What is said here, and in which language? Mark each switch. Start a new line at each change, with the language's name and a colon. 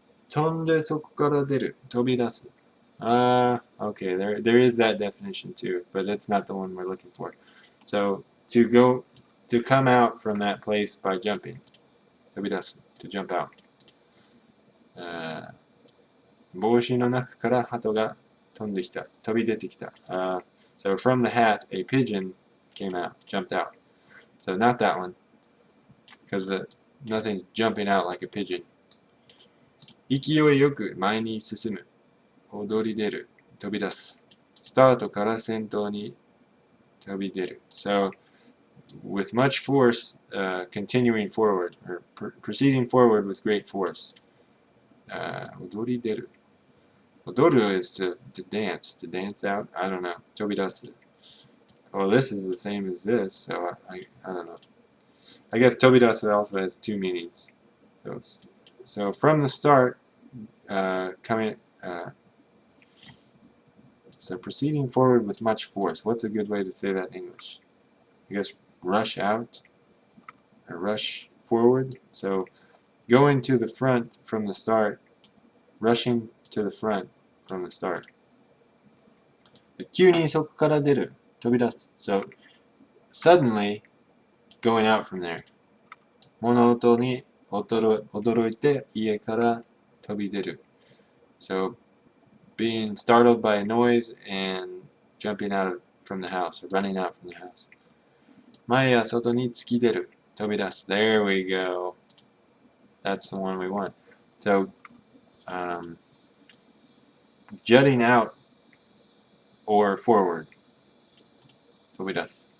Japanese: Tonde soku kara deru.
English: Tobidasu. Okay, there is that definition too, but that's not the one we're looking for. So to come out from that place by jumping. Tobidasu. To jump out.
Japanese: 帽子の中から鳩が飛んできた。飛び出てきた。
English: So from the hat, a pigeon came out, jumped out. So not that one, because nothing's jumping out like a pigeon.
Japanese: 勢いよく前に進む。踊り出る。飛び出す。スタートから先頭に飛び出る。
English: So with much force, continuing forward, or proceeding forward with great force. 踊り出る.Odoru is to dance out. I don't know. Tobidasu. Well, this is the same as this, so I don't know. I guess tobidasu also has two meanings. So from the start, so proceeding forward with much force. What's a good way to say that in English? I guess rush out or rush forward. So going to the front from the start, rushing to the front from the start.
Japanese: 急にそこから出る。飛び出す.
English: So suddenly going out from there.
Japanese: 物音に驚いて家から飛び出る.
English: So being startled by a noise and jumping out from the house or running out from the house.
Japanese: 前や外に突き出る.飛び出す.
English: There we go. That's the one we want. So jutting out or forward. Tobidasu.